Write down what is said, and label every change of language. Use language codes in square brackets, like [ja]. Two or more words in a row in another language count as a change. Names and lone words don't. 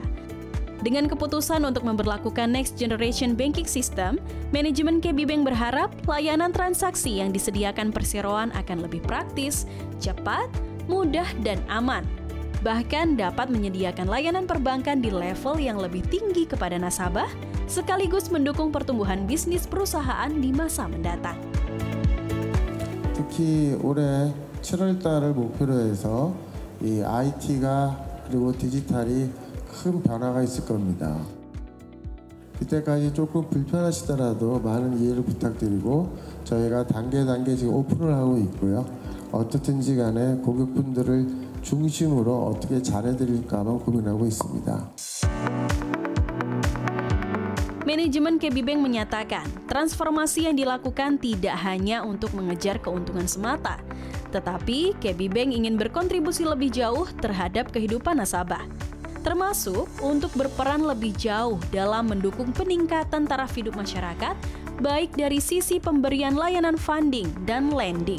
[id] Dengan keputusan untuk memberlakukan [en] Next Generation Banking System, [id] manajemen KB Bank berharap layanan transaksi yang disediakan perseroan akan lebih praktis, cepat, mudah, dan aman. Bahkan dapat menyediakan layanan perbankan di level yang lebih tinggi kepada nasabah, sekaligus mendukung pertumbuhan bisnis perusahaan di masa mendatang. [ko] 특히 올해 7월 달을 목표로 해서 이 IT가 그리고 디지털이 큰 변화가 있을 겁니다. 그때까지 조금 불편하시더라도 많은 이해를 부탁드리고 저희가 단계 지금 오픈을 하고 있고요. 어떻든지 간에 고객분들을 중심으로 어떻게 잘해드릴까만 고민하고 있습니다. [id] Manajemen KB Bank menyatakan, transformasi yang dilakukan tidak hanya untuk mengejar keuntungan semata, tetapi KB Bank ingin berkontribusi lebih jauh terhadap kehidupan nasabah, termasuk untuk berperan lebih jauh dalam mendukung peningkatan taraf hidup masyarakat, baik dari sisi pemberian layanan funding dan lending.